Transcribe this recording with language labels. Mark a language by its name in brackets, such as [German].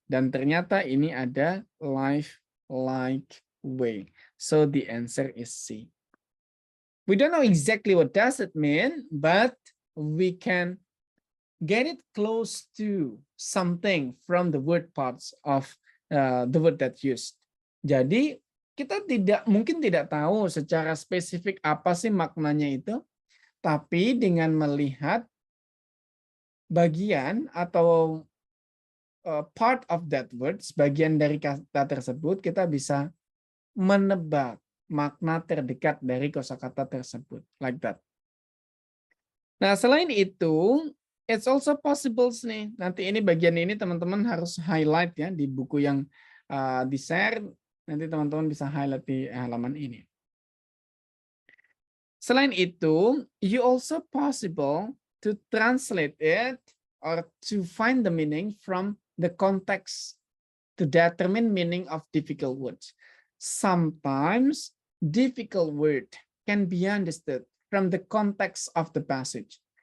[Indonesian] Dan ternyata ini ada [English] life-like way. So the answer is C. We don't know exactly what does it mean, but we can get it close to something from the word parts of the word that used. [Indonesian] Jadi kita mungkin tidak tahu secara spesifik apa sih maknanya itu, tapi dengan melihat bagian atau [English] part of that word, [Indonesian] bagian dari kata tersebut, kita bisa menebak makna terdekat dari kosakata tersebut, [English] like that. [Indonesian] Nah, selain itu, [English] it's also possible [Indonesian] nih. Nanti ini bagian ini teman-teman harus highlight ya di buku yang di-share. Nanti teman-teman bisa highlight di halaman ini. Selain itu, [English] you also possible to translate it or to find the meaning from the context to determine meaning of difficult words. Sometimes difficult word can be understood from the context of the passage.